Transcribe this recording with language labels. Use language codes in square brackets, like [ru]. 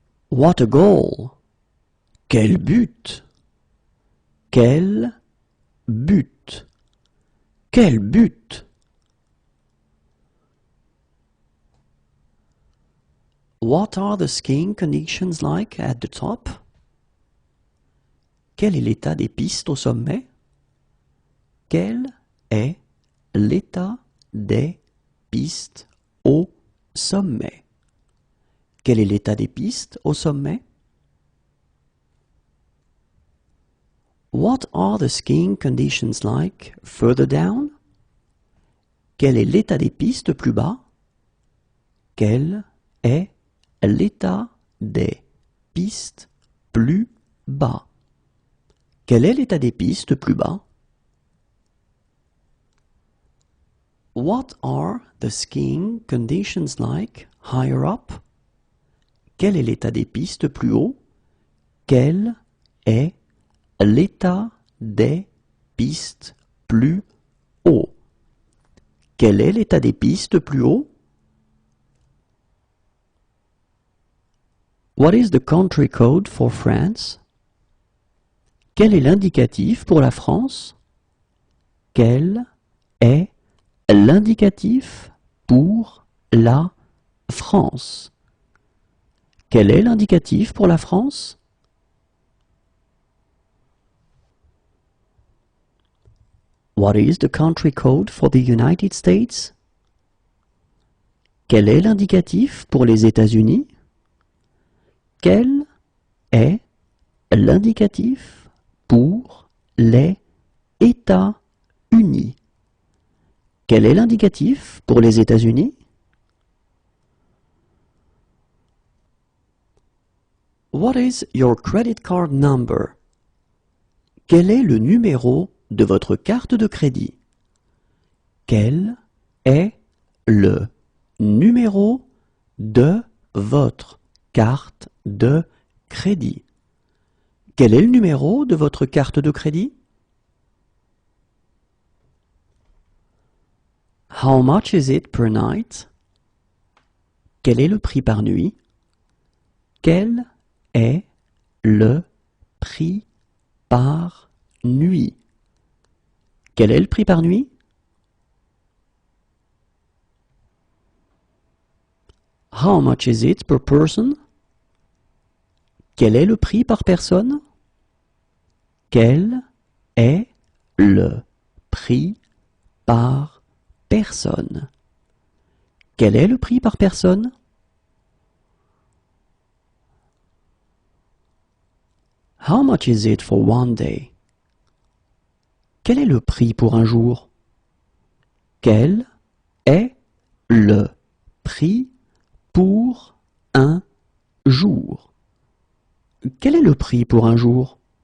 [en] What a goal! [fr] Quel but! Quel but! Quel but! [en] What are the skiing conditions like at the top? [fr] Quel est l'état des pistes au sommet? Quel est l'état des pistes au sommet? Quel est l'état des pistes au sommet? [en] What are the skiing conditions like further down? [fr] Quel est l'état des pistes plus bas? Quel est l'état des pistes plus bas? Quel est l'état des pistes plus bas? [en] What are the skiing conditions like higher up? [fr] Quel est l'état des pistes plus haut? Quel est l'état des pistes plus haut? Quel est l'état des pistes plus haut? [en] What is the country code for France? [fr] Quel est l'indicatif pour la France? Quel est l'indicatif pour la France? Quel est l'indicatif pour la France? [en] What is the country code for the United States? [fr] Quel est l'indicatif pour les États-Unis? Quel est l'indicatif pour les États-Unis? Quel est l'indicatif pour les États-Unis? [en] What is your credit card number? [fr] Quel est le numéro de votre carte de crédit? Quel est le numéro de votre carte de crédit? Quel est le numéro de votre carte de crédit? [en] How much is it per night? [fr] Quel est le prix par nuit? Quel est le prix par nuit? Quel est le prix par nuit? [en] How much is it per person? [fr] Quel est le prix par personne? Quel est le prix par personne? Quel est le prix par personne? [en] How much is it for one day? [fr] Quel est le prix pour un jour? Quel est le prix pour un jour? Quel est le prix pour un jour?